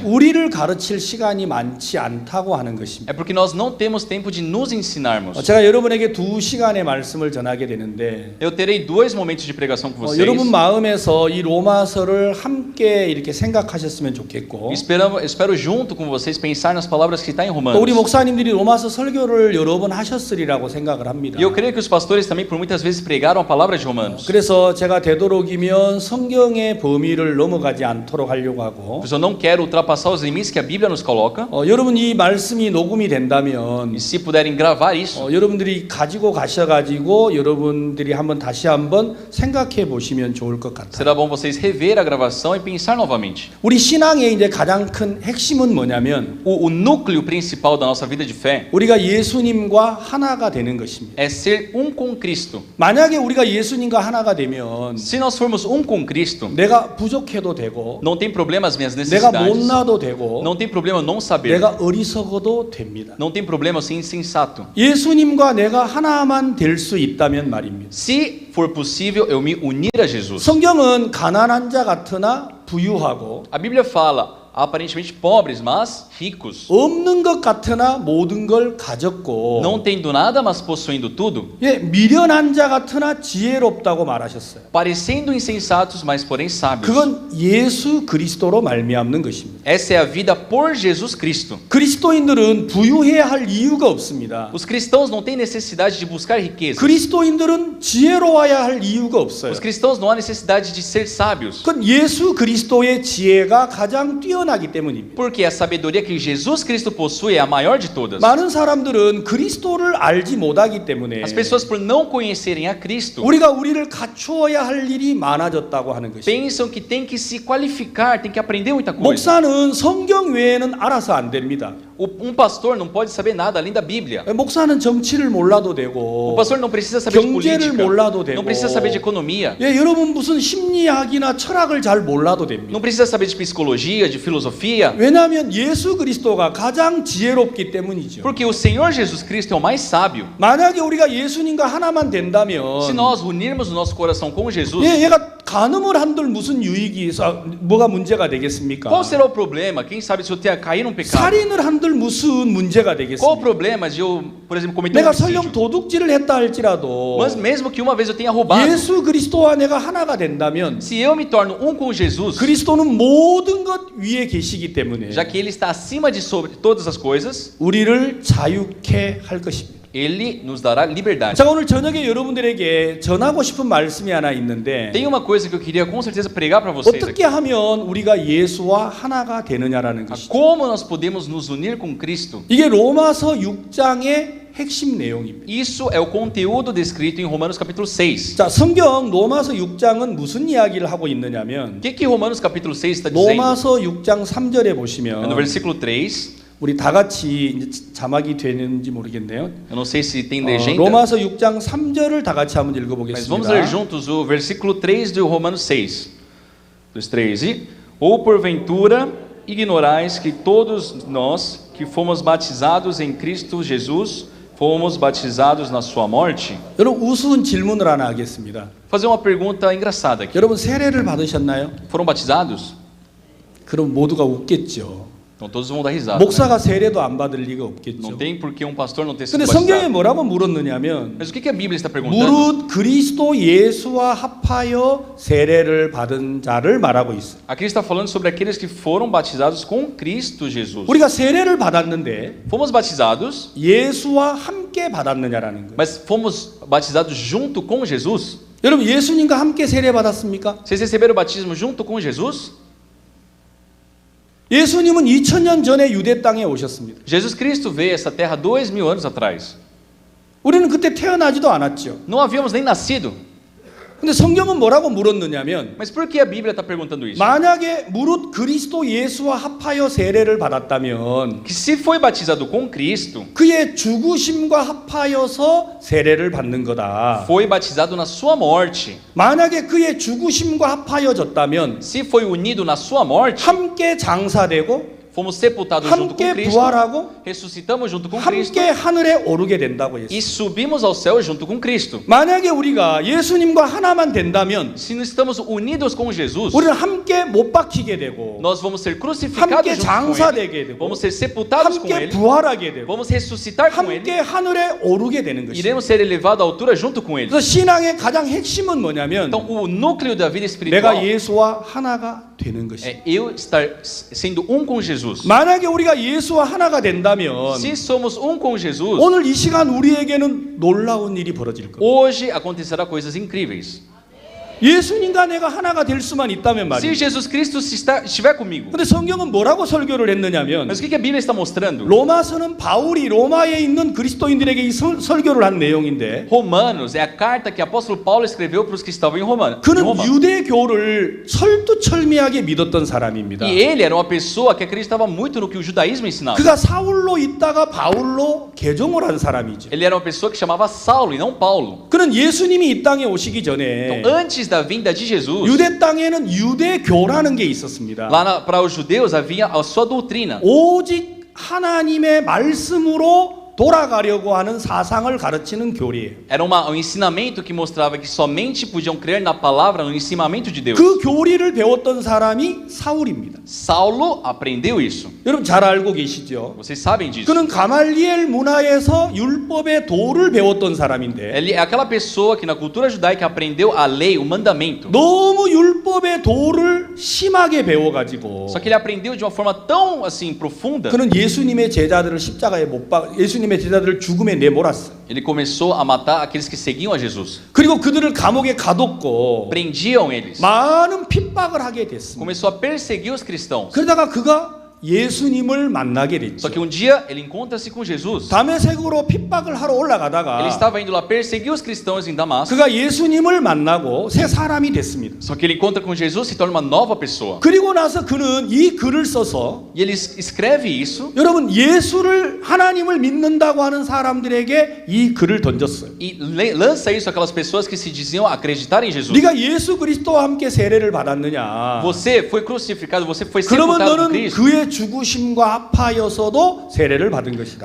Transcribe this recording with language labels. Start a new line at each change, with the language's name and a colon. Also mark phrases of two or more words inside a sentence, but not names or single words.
Korean: 우리를 가르칠 시간이 많지 않다고 하는 것입니다.
Portuguese: é porque nós não temos tempo de nos ensinarmos.
Korean: 제가 여러분에게 2시간의 말씀을 전하게 되는데
Portuguese: Eu terei 2 momentos de pregação com vocês.
Korean: 여러분 마음에서 이 로마서를 함께 이렇게 생각하셨으면 좋겠고
Portuguese: Espero junto com vocês pensar nas palavras que está em
Korean: 또
Portuguese: Romanos.
Korean: 우리 목사님들이 로마서 설교를 여러 번 하셨으리라고 생각을 합니다.
Portuguese: E eu creio que os pastores também por muitas vezes pregaram a palavra de Romanos.
Korean: 그래서 제가 되도록이면 성경의 범위를 넘어가지 않도록 하려고 하고
Portuguese: Pois eu não quero ultrapassar os limites que a Bíblia nos coloca.
Korean: 여러분 이 말씀이 녹음이 된다면
Portuguese: E se puderem gravar isso,
Korean: 여러분들이 가지고 가셔가지고 여러분들이 다시 한번 생각해 보시면 좋을 것 같아요.
Portuguese: será bom vocês rever a gravação e pensar novamente.
Korean: 우리 신앙의 이제 가장 큰 핵심은 뭐냐면
Portuguese: O núcleo principal da nossa vida de fé
Korean: 우리가 예수님과 하나가 되는 것입니다.
Portuguese: é ser um com Cristo.
Korean: 만약에 우리가 예수님과 하나가 되면
Portuguese: Se nós formos um com Cristo,
Korean: 내가 부족해도 되고
Portuguese: não tem problema as minhas
Korean: 내가
Portuguese: necessidades,
Korean: 못나도 되고
Portuguese: não tem problema eu não saber,
Korean: 내가 어리석어도 됩니다.
Portuguese: não tem problema eu ser insensato.
Korean: 예수님과 내가 하나만 될 수 있다면 말입니다.
Portuguese: Se for possível eu me unir a Jesus.
Korean: 성경은 가난한 자 같으나 부유하고
Portuguese: A Bíblia fala aparentemente pobres, mas ricos.
Korean: 없는 것 같으나 모든 걸 가졌고
Portuguese: Não tendo nada, mas possuindo tudo.
Korean: 미련한 자 같으나 지혜롭다고 말하셨어요.
Portuguese: Parecendo insensatos, mas porém sábios.
Korean: 그건 예수 그리스도로 말미암는 것입니다.
Portuguese: Essa é a vida por Jesus Cristo.
Korean: 그리스도인들은 부유해야 할 이유가 없습니다.
Portuguese: Os cristãos não têm necessidade de buscar riqueza.
Korean: 그리스도인들은 지혜로워야 할 이유가 없어요.
Portuguese: Os cristãos não há necessidade de ser sábios.
Korean: 그건 예수 그리스도의 지혜가 가장 뛰어나기 때문입니다.
Portuguese: Porque a sabedoria que Jesus Cristo possui é a maior de todas.
Korean: 많은 사람들은 그리스도를 알지 못하기 때문에
Portuguese: As pessoas, por não conhecerem a Cristo,
Korean: 우리를 갖추어야 할 일이 많아졌다고 하는 것입니다.
Portuguese: pensam que tem que se qualificar, tem que aprender muita coisa.
Korean: 목사는 성경 외에는 알아서 안 됩니다.
Portuguese: Pastor não pode saber nada além da Bíblia.
Korean: 목사는 정치를 몰라도 되고
Portuguese: O pastor não precisa saber de
Korean: 경제를
Portuguese: política,
Korean: 몰라도 되고
Portuguese: não precisa saber de economia,
Korean: 여러분 무슨 심리학이나 철학을 잘 몰라도 됩니다.
Portuguese: não precisa saber de psicologia, de filosofia,
Korean: 왜냐하면 예수 그리스도가 가장 지혜롭기 때문이죠.
Portuguese: porque o Senhor Jesus Cristo é o mais sábio.
Korean: 만약에 우리가 예수님과 하나만 된다면
Portuguese: Se nós unirmos o nosso coração com Jesus,
Korean: 얘가 간음을 한들 무슨 유익이 뭐가 문제가 되겠습니까?
Portuguese: qual será o problema? Quem sabe se eu cair num pecado?
Korean: 살인을 한들 무슨 문제가
Portuguese: Qual o
Korean: 되겠습니까?
Portuguese: problema de eu, por exemplo, cometer um
Korean: 내가 설령
Portuguese: homicídio?
Korean: 도둑질을 했다 할지라도
Portuguese: Mas mesmo que uma vez eu tenha roubado,
Korean: 예수 그리스도와 내가 하나가 된다면
Portuguese: se eu me torno um com Jesus,
Korean: 그리스도는 모든 것 위에 계시기 때문에
Portuguese: já que Ele está acima de sobre todas as coisas,
Korean: 우리를 자유케 할 것입니다.
Portuguese: Ele nos dará liberdade.
Korean: 자, 오늘 저녁에 여러분들에게 전하고 싶은 말씀이 하나 있는데
Portuguese: Tem uma coisa que eu queria com certeza pregar para vocês
Korean: 어떻게
Portuguese: aqui.
Korean: 하면 우리가 예수와 하나가 되느냐라는 것이죠.
Portuguese: Como nós podemos nos unir com Cristo?
Korean: 이게 로마서 6장의 핵심 내용입니다.
Portuguese: Isso é o conteúdo descrito em Romanos capítulo 6.
Korean: 자, 성경 로마서 6장은 무슨 이야기를 하고 있느냐면
Portuguese: O que Romanos capítulo 6 está dizendo?
Korean: 로마서 6장 3절에
Portuguese: No
Korean: 보시면
Portuguese: versículo 3,
Korean: 우리 다 같이 이제 자막이 되는지 모르겠네요.
Portuguese: eu não sei se tem legenda,
Korean: 로마서 6장 3절을 다 같이 한번
Portuguese: mas vamos ler
Korean: 읽어보겠습니다.
Portuguese: juntos o versículo 3 de Romanos 6. 13. Ou porventura ignorais que todos nós que fomos batizados em Cristo Jesus, fomos batizados na sua morte?
Korean: 여러분 우스운 질문을 하나 하겠습니다.
Portuguese: Fazer uma pergunta engraçada aqui.
Korean: 여러분 세례를 받으셨나요?
Portuguese: Foram batizados?
Korean: 그럼 모두가 웃겠죠.
Portuguese: Então todos vão dar risada. Né?
Korean: 목사가 세례도 안 받을 리가
Portuguese: Não
Korean: 없겠죠.
Portuguese: tem por que um pastor não ter sido
Korean: 근데 성경에
Portuguese: batizado.
Korean: 뭐라고 물었느냐면
Portuguese: Mas o que a Bíblia está perguntando?
Korean: 무릇 그리스도 예수와 합하여 세례를 받은 자를 말하고 있어요.
Portuguese: Aqui está falando sobre aqueles que foram batizados com Cristo Jesus.
Korean: 우리가 세례를 받았는데
Portuguese: Fomos batizados,
Korean: 예수와 함께 받았느냐라는 거예요.
Portuguese: mas fomos batizados junto com Jesus?
Korean: 여러분 예수님과 함께 세례 받았습니까?
Portuguese: Vocês receberam o batismo junto com Jesus?
Korean: 예수님은 2000년 전에 유대 땅에 오셨습니다.
Portuguese: Jesus Cristo veio a essa terra 2000 anos atrás.
Korean: 우리는 그때 태어나지도 않았죠.
Portuguese: Não havíamos nem nascido.
Korean: 근데 성경은 뭐라고 물었느냐면
Portuguese: Mas por que a Bíblia está perguntando isso?
Korean: 만약에 무릇 그리스도 예수와 합하여 세례를 받았다면
Portuguese: Que se foi batizado com Cristo,
Korean: 그의 죽으심과 합하여서 세례를 받는 거다.
Portuguese: foi batizado na sua morte.
Korean: 만약에 그의 죽으심과 합하여졌다면
Portuguese: Se foi unido na sua morte,
Korean: 함께 장사되고
Portuguese: fomos sepultados junto com
Korean: 함께
Portuguese: Cristo,
Korean: 부활하고
Portuguese: ressuscitamos junto com Cristo
Korean: 함께 하늘에 오르게 된다고 했어요.
Portuguese: e subimos ao céu junto com Cristo.
Korean: 만약에 우리가 예수님과 하나만 된다면
Portuguese: Se não estamos unidos com Jesus,
Korean: 우리는 함께 못 박히게 되고
Portuguese: nós vamos ser crucificados
Korean: 함께
Portuguese: junto com
Korean: 장사되게
Portuguese: Ele,
Korean: 되고
Portuguese: vamos ser sepultados com
Korean: 함께
Portuguese: Ele,
Korean: 부활하게 되고
Portuguese: vamos ressuscitar com Ele,
Korean: 함께 하늘에 오르게 되는 것이죠.
Portuguese: iremos ser elevados à altura junto com Ele.
Korean: 그래서 신앙의 가장 핵심은 뭐냐면
Portuguese: Então, o núcleo da vida
Korean: 내가
Portuguese: espiritual
Korean: 예수와 하나가 되는 것이죠.
Portuguese: é eu estar sendo um com Jesus.
Korean: 만약에 우리가 예수와 하나가 된다면
Portuguese: Se somos um com Jesus,
Korean: 오늘 이 시간 우리에게는 놀라운 일이 벌어질 겁니다.
Portuguese: hoje acontecerá coisas incríveis.
Korean: 예수님과 내가 하나가 될 수만 있다면
Portuguese: Se
Korean: 말이에요.
Portuguese: Jesus Cristo estiver comigo.
Korean: 근데 성경은 뭐라고 설교를 했느냐면
Portuguese: Mas o que a Bíblia está mostrando?
Korean: 로마서는 바울이 로마에 있는 그리스도인들에게 이 설교를 한 내용인데
Portuguese: Romanos é a carta que o apóstolo Paulo escreveu para os que estavam em Roma.
Korean: 그는 유대교를 설두철미하게 믿었던 사람입니다.
Portuguese: E ele era uma pessoa que acreditava muito no que o judaísmo ensinava.
Korean: 그가 사울로 있다가 바울로 개종을 한 사람이죠.
Portuguese: Ele era uma pessoa que chamava Saulo e não Paulo.
Korean: 그는 예수님이 이 땅에 오시기 전에
Portuguese: Então, antes da vinda de Jesus,
Korean: 유대 땅에는 유대교라는 게 있었습니다.
Portuguese: lá para os judeus havia a sua doutrina.
Korean: 오직 하나님의 말씀으로 돌아가려고 하는 사상을 가르치는 교리예요.
Portuguese: Era um ensinamento que mostrava que somente podiam crer na palavra, no ensinamento de Deus.
Korean: 그 교리를 배웠던 사람이 사울입니다.
Portuguese: Saulo aprendeu isso.
Korean: 여러분 잘 알고 계시죠?
Portuguese: Vocês sabem disso.
Korean: 그는 가말리엘 문화에서 율법의 도를 배웠던 사람인데
Portuguese: Ele é aquela pessoa que na cultura judaica aprendeu a lei, o mandamento.
Korean: 너무 율법의 도를 심하게 배워가지고
Portuguese: Só que ele aprendeu de uma forma tão assim profunda.
Korean: 그는 예수님의 제자들을 십자가에 못 박, 예수님의 제자들을 죽음에 내몰았어.
Portuguese: Ele começou a matar aqueles que seguiam a Jesus.
Korean: 그리고 그들을 감옥에 가뒀고
Portuguese: Prendiam eles.
Korean: 많은 핍박을 하게 됐습니다.
Portuguese: Começou a perseguir os cristãos.
Korean: 그러다가 그가 예수님을 만나게
Portuguese: Só
Korean: 됐죠.
Portuguese: que um dia ele encontra-se com Jesus.
Korean: 다메섹으로 핍박을 하러
Portuguese: Ele
Korean: 올라가다가
Portuguese: estava indo lá perseguir os cristãos em Damasco.
Korean: 그가 예수님을 만나고 새 사람이 됐습니다.
Portuguese: Só que ele encontra com Jesus e se torna uma nova pessoa.
Korean: 그리고 나서 그는 이 글을 써서
Portuguese: E ele escreve isso
Korean: 여러분 예수를 하나님을 믿는다고 하는 사람들에게 이 글을 던졌어요.
Portuguese: e lança isso àquelas pessoas que se diziam acreditar em Jesus.
Korean: 네가 예수 그리스도와 함께 세례를 받았느냐?
Portuguese: Você foi crucificado, você foi
Korean: 그러면
Portuguese: sepultado com
Korean: 너는
Portuguese: Cristo.
Korean: 그의 죽으심과 합하여서도 세례를 받은 것이다.